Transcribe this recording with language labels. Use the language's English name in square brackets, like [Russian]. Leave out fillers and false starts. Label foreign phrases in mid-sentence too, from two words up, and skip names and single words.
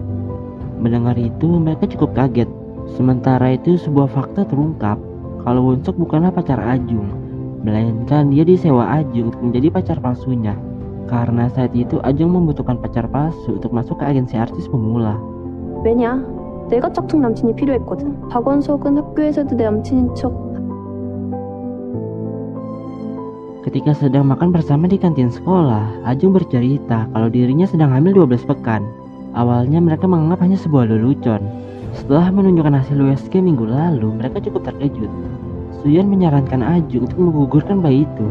[Indonesian] Mendengar itu mereka cukup kaget. Sementara itu sebuah fakta terungkap kalau Won-sok bukanlah pacar Ajung, melainkan dia disewa Ajung untuk menjadi pacar palsunya. Karena saat itu Ajung membutuhkan pacar palsu untuk masuk ke agensi artis pemula. [Korean] 왜냐? 내가 짝퉁 남친이 필요했거든. 박원석은 학교에서도 내 남친인 척. [Indonesian] Ketika sedang makan bersama di kantin sekolah, Ajung bercerita kalau dirinya sedang hamil 12 pekan. Awalnya mereka menganggap hanya sebuah lelucon. Setelah menunjukkan hasil USG minggu lalu, mereka cukup terkejut. Suyeon menyarankan Ajung untuk menggugurkan bayi itu.